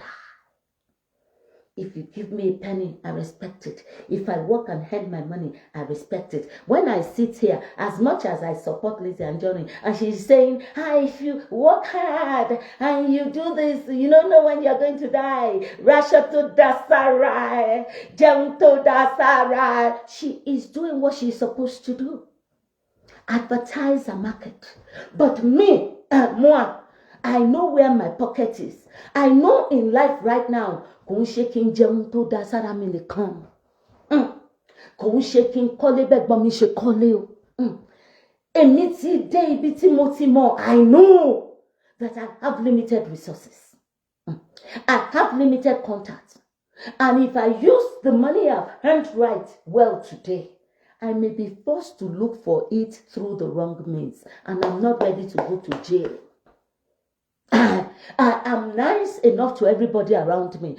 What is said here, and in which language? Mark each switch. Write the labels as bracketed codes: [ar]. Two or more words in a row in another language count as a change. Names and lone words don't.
[en] If you give me a penny, I respect it. If I work and earn my money, I respect it. When I sit here, as much as I support Lizzie and Johnny, and she's saying, if you work hard and you do this, you don't know when you're going to die. Rashato dasarai, Jemto dasarai. She is doing what she's supposed to do. Advertise a market. But me, moi, I know where my pocket is. I know in life right now, [yo] kò ń ṣe kí n jẹun tó dá sára mi nìkan. Kò ń ṣe kí n kọ́lé bẹ́gbọ́n mi ṣe kọ́lé o. Èmi ti dé ibi tí mo ti mọ̀. [en] I know that I have limited resources. I have limited contacts. And if I use the money I've earned right well today, I may be forced to look for it through the wrong means. And I'm not ready to go to jail. I am nice enough to everybody around me.